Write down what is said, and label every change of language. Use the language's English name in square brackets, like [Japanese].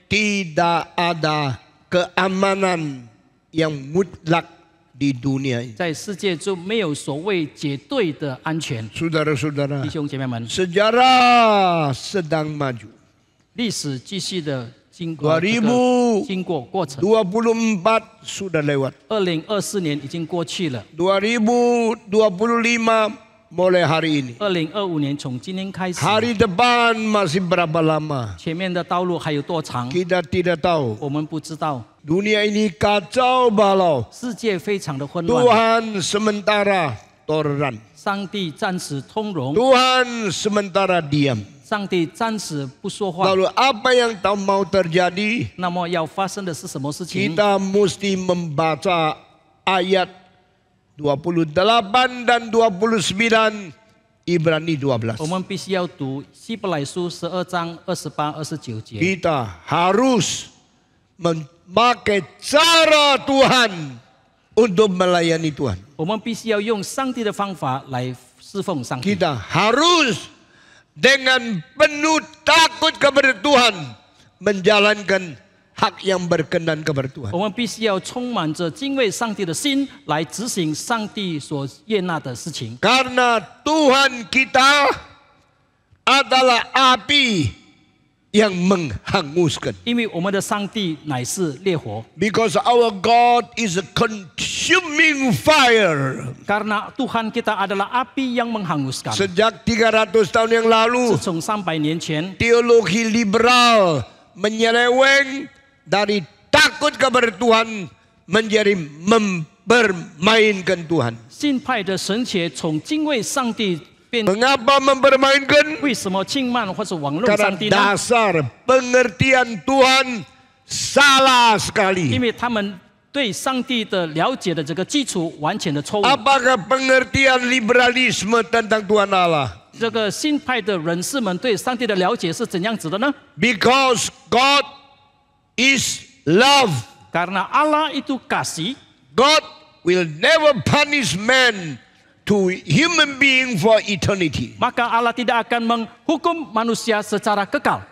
[Indonesian] tidak ada keamanan yang mutlak di dunia ini. [Chinese] 在世界中没有所谓绝对的安全。 [Indonesian] Saudara-saudara, [Chinese] 弟兄姐妹们， [Indonesian] sejarah sedang maju. [Chinese] 历史继续的经过过程。 [Indonesian] 2024 sudah lewat. [Chinese] 2024年已经过去了， [Indonesian] 2025 mulai hari ini. [Chinese] 2025年从今天开始， [Indonesian] Hari depan masih berapa lama? [Chinese] 前面的道路还有多长， [Indonesian] Kita tidak tahu. [Chinese] 我们不知道。 [Indonesian] Dunia ini kacau balau. [Chinese] 世界非常的混乱， [Indonesian] Tuhan sementara toleran. [Chinese] 上帝暂时通融， [Indonesian] Tuhan sementara diam. [Chinese] 上帝暂时不说话。 [Indonesian] Lalu apa yang mau terjadi? [Chinese] 那么要发生的是什么事情？ [Indonesian] Kita mesti membaca ayat 28 dan 29 Ibrani 12. [Chinese] 我们必须要读希伯来书12章28、29节。 [Indonesian] Kita harus memakai cara Tuhan untuk melayani Tuhan. [Chinese] 我们必须要用上帝的方法来侍奉上帝。 [Indonesian] Kita harus dengan penuh takut kepada Tuhan menjalankan hak yang berkenan kepada Tuhan. [Chinese] 我们必须要充满着敬畏上帝的心，来执行上帝所悦纳的事情。 [Indonesian] Karena Tuhan kita adalah api yang menghanguskan. [Chinese] 因为我们的上帝乃是烈火， [English] Because our God is a consuming fire. [Indonesian] karena Tuhan kita adalah api yang menghanguskan. Sejak 300 tahun yang lalu, [Chinese] 自从300年前， [Indonesian] teologi liberal menyeleweng dari takut kepada Tuhan menjadi mempermainkan Tuhan. [Chinese] 新派的神学从敬畏上帝变 [Indonesian] Mengapa mempermainkan? [Chinese] 为什么轻慢或是玩弄 [Indonesian] Karena [Chinese] 上帝呢？ [Indonesian] dasar pengertian Tuhan salah [Chinese] 因 [Indonesian] sekali. [Chinese] 为他们对上帝的了解的这个基础完全的错误。 [Indonesian] Apakah pengertian liberalisme tentang Tuhan Allah? [Chinese] 这个新派的人士们对上帝的了解是怎样子的呢？ [English] Because God is love. [Indonesian] Karena Allah itu kasih, [English] God will never punish man to human being for eternity. [Indonesian] maka Allah tidak akan menghukum manusia secara kekal.